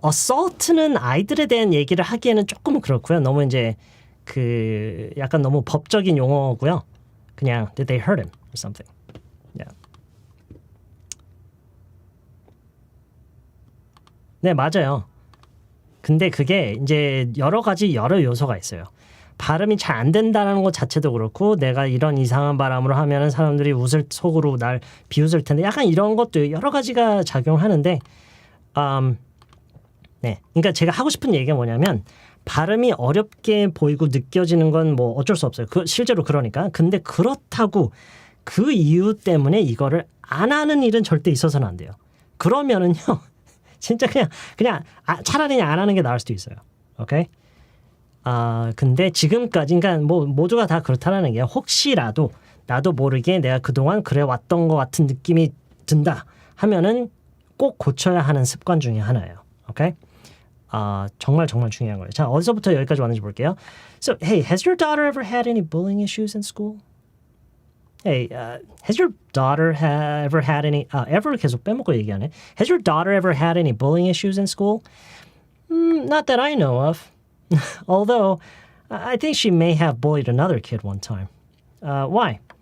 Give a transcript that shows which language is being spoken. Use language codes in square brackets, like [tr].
[ko] Assault는 아이들에 대한 얘기를 하기에는 조금 그렇고요. 너무 이제 그 약간 너무 법적인 용어고요. [en] 그냥 did they hurt him or something? Yeah. [ko] 네, 맞아요. 근데 그게 이제 여러 요소가 있어요. 발음이 잘 안 된다는 것 자체도 그렇고 내가 이런 이상한 발음으로 하면은 사람들이 속으로 날 비웃을 텐데 약간 이런 것도 여러 가지가 작용하는데 네. 그러니까 제가 하고 싶은 얘기가 뭐냐면 발음이 어렵게 보이고 느껴지는 건 뭐 어쩔 수 없어요. 실제로 그러니까. 근데 그렇다고 그 이유 때문에 이거를 안 하는 일은 절대 있어서는 안 돼요. 그러면은요. 진짜 그냥 차라리 안 하는 게 나을 수도 있어요. 오케이? 근데 지금까지 그러니까 뭐 모두가 다 그렇다라는 게 혹시라도 나도 모르게 내가 그동안 그래 왔던 것 같은 느낌이 든다 하면은 꼭 고쳐야 하는 습관 중에 하나예요. 오케이? 정말 중요한 거예요. 자, 어디서부터 여기까지 왔는지 볼게요. [en] So, hey, has your daughter ever had any bullying issues in school? Hey, has your daughter ever had any ever [ko] 계속 빼먹고 얘기하네. [en] Has your daughter ever had any bullying issues in school? Not that I know of. Although, I think she may have bullied another kid one time. Why?